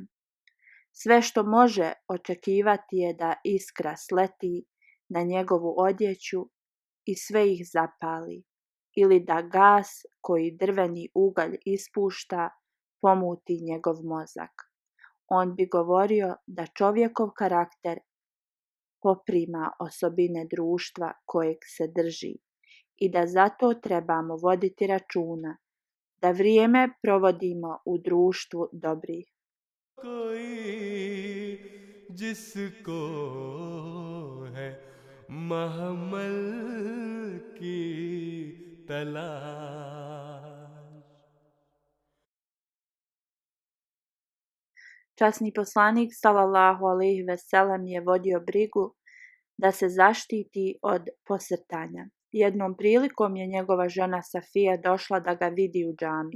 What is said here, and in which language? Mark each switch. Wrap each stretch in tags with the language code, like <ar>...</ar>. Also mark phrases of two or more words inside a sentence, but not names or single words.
<bs>Sve što može očekivati je da iskra sleti na njegovu odjeću i sve ih zapali, ili da gas koji drveni ugalj ispušta pomuti njegov mozak. On bi govorio da čovjekov karakter poprima osobine društva kojeg se drži i da zato trebamo voditi računa, da vrijeme provodimo u društvu dobrih.</bs> <ur>کوئی جس کو ہے محمل کی تلاش.</ur> <bs>Časni poslanik</bs> <ar>صلى الله عليه وسلم</ar> <bs>je vodio brigu da se zaštiti od posrtanja. Jednom prilikom je njegova žena Safija došla da ga vidi u džamiji.</bs>